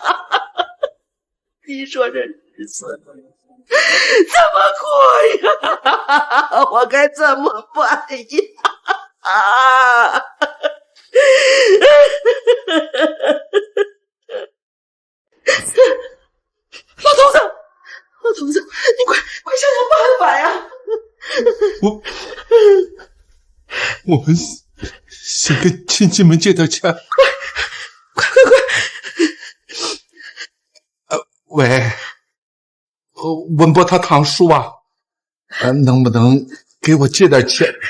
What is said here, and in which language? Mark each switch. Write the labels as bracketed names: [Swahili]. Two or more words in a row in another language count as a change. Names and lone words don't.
[Chinese] 你說這日子怎麼過呀？我該怎麼辦呀？老头子，你快想想辦法呀！我們先跟親戚們借點錢。快！喂，文博他堂叔啊，能不能給我借點錢？